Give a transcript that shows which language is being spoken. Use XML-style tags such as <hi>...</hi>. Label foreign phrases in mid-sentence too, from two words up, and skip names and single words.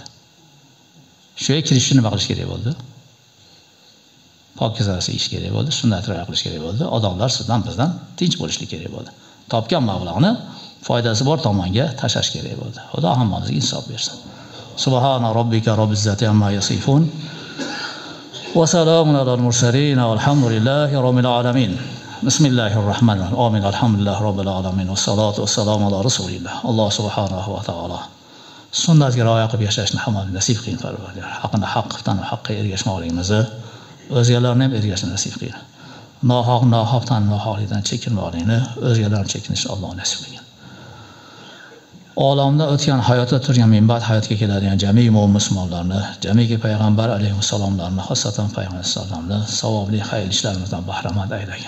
<uz>Shuga kirishni nima qilish kerak bo'ldi? Pokizasi ish kerak bo'ldi, sunnat rioya qilish kerak bo'ldi. Odamlar sizdan bizdan tinch bo'lishlik kerak bo'ldi. Topgan mablag'ni foydasi bor tomonga tashlash kerak bo'ldi. Xudo hammamizga insof bersin.</uz> <ar>سبحان ربك رب العزة عما يصفون. وسلام على المرسلين والحمد لله رب العالمين. بسم الله الرحمن الرحيم. آمين. الحمد لله رب العالمين والصلاة والسلام على رسول الله.</ar> <uz>Alloh</uz> <ar>سبحانه وتعالى</ar> <uz>sunnatga rioya qilib yashashni hammamizga nasib qilsin, Parvardigor. Haqni haqdan haqqa ergashmoqligimizni, o'zgalarni ham ergashishni nasib qilsin. Nohaqdan nohaqlikdan chekinmoqlikni, o'zgalarni chekinishni Alloh nasib qilsin. Olamda o'tgan hayotda turgan minbat hayotga keladigan jami' mo'min musulmonlarni, jami'ki payg'ambar alayhissalomlarni, xosatan payg'ambar sallallohu savobli xayr ishlarimizdan bahramand aylagan.</uz>